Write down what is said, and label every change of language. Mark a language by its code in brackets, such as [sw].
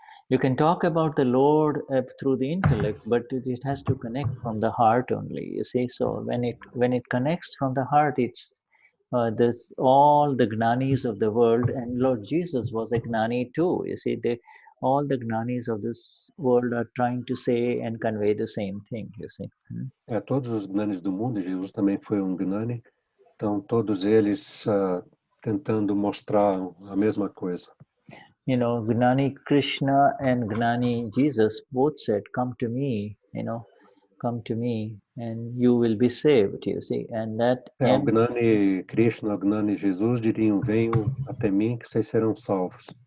[en] You can talk about the Lord through the intellect, but it has to connect from the heart only, you see. So when it connects from the heart, it's this all the Gnanis of the world, and Lord Jesus was a Gnani too, you see. All the Gnanis of this world are trying to say and convey the same thing, you see. [pt] Todos os Gnanis do mundo, Jesus também foi um Gnani, então todos eles tentando mostrar a mesma coisa. [en] Gnani Krishna and Gnani Jesus both said, come to me, come to me and you will be saved, you see. And that [pt] o Gnani Krishna, o Gnani Jesus diriam, venham até mim que vocês serão salvos.